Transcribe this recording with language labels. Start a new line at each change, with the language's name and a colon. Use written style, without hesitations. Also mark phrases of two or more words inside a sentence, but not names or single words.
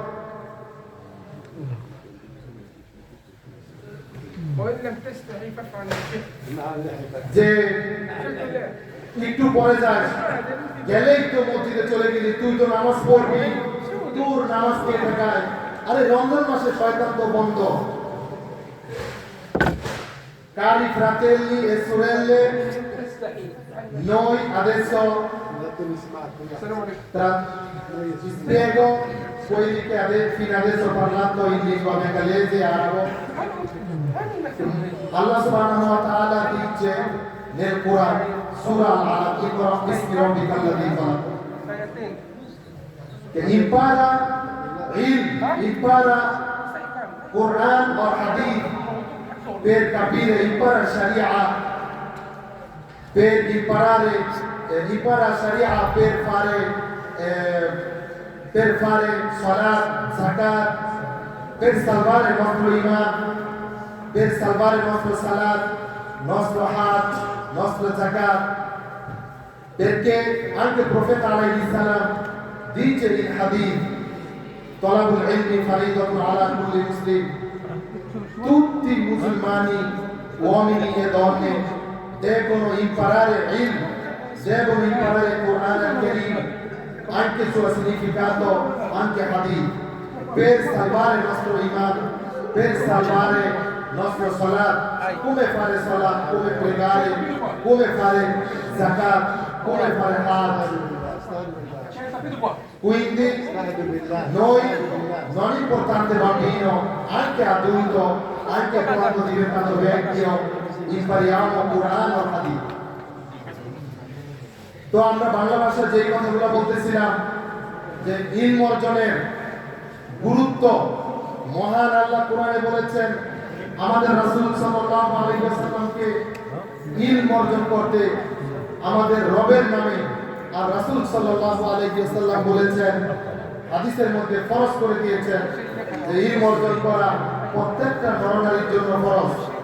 Bangla: যে একটু পরে যাস, গেলেই তো মসজিদে চলে গেলি, তুই তো নামাজ পড়বি, তোর নামাজ কে ঠেকায়? আরে রমজান মাসে শয়তান তো বন্ধ।
Italian: Cari fratelli e sorelle, noi adesso spiego quelli che fino adesso ho parlato in lingua bengalese e arabo.
Arabic: الله سبحانه وتعالى
Italian: dice nel Quran, Surah Al-Iqra,
Arabic: باسم ربك الذي خلق,
Italian: che impara Quran और hadith per capire, impara Sharia, per impara Sharia per fare salat, zakat, per salvare il nostro iman, per salvare il nostro salat, nostro hajj, nostro zakat, perché anche il profeta alaihi salam dice in hadith,
Arabic: طلب العلم فريضة على كل
Italian: muslim, tutti i musulmani, uomini e donne, devono imparare ilm, devono imparare il Quran al-Karim, anche il suo significato, anche hadith, per salvare il nostro iman, per salvare il nostro salat, come fare salat, come pregare, come fare zakat, come fare hajj. Quindi noi, non importante bambino, anche adulto, anche quando diventando vecchio, impariamo Quran o Hadith.
Bangla: তো আমরা বাংলা ভাষায় যে কথাগুলো বলতেছিলাম যে ইলম অর্জনের গুরুত্ব, মহান আল্লাহ কোরআনে বলেছেন আমাদের রাসূল সাল্লাল্লাহু আলাইহি ওয়াসাল্লামকে ইলম অর্জন করতে আমাদের রবের নামে, আর রাসূল
Arabic: صلى الله عليه وسلم
Bangla: বলেছেন, হাদিসের মধ্যে ফরজ করে দিয়েছেন যে ইলম অর্জন করা প্রত্যেকটা নরনারীর জন্য ফরজ।